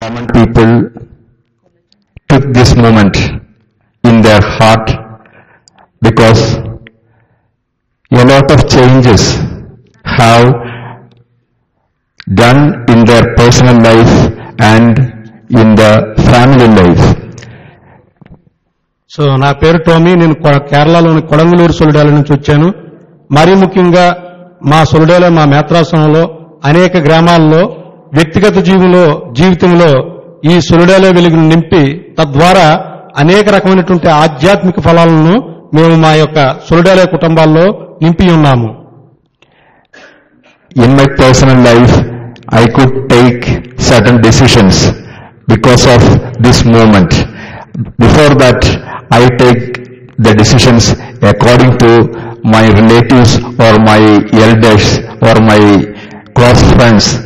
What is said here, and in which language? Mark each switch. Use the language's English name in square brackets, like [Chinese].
[English] common people took this moment in their heart because a lot of changes have done in their personal life and in the family life. [Telugu] So నా పేరు Tommy. నేను కేరళలోని కొడంగలూరు సొలిడాల నుంచి వచ్చాను. మరీ ముఖ్యంగా మా సొలిడాల మా మేత్రాసనంలో అనేక గ్రామాల్లో వ్యక్తిగత జీవితంలో ఈ సొలిడాల వెలుగును నింపి తద్వారా అనేక రకమైనటువంటి ఆధ్యాత్మిక ఫలాలను మేము మా యొక్క సొలిడాల కుటుంబాల్లో నింపి ఉన్నాము. [English] In my personal life, I could take certain decisions because of this movement. Before that, I take the decisions according to my relatives or my elders or my close friends.